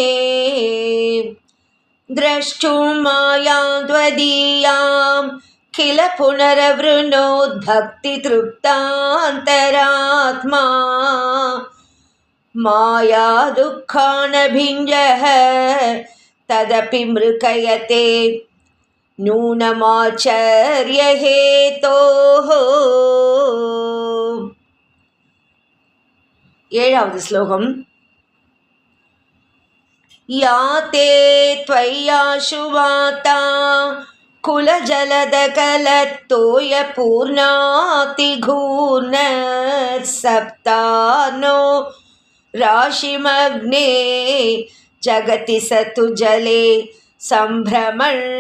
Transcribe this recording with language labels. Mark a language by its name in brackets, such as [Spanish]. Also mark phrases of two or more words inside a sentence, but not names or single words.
[Sanskrit] द्रष्टुं मायां द्वितीयां किल पुनरवृणोद्भक्तितृप्तान्तरात्मा माया दुःखानभिञ्जः तदपि मृकयते नूनमाचर्यहेतोः. [Malayalam] ഏഴാவது ശ്ലോകം. [Sanskrit] യാതേ ത്വയ്യാശുവാതാ കുലജലദകലത്തോയ പൂർണാതിഘൂർണ സപ്താനോ രാശിമഗ്നേ ജഗതി സതു ജലേ സംഭ്രമൺ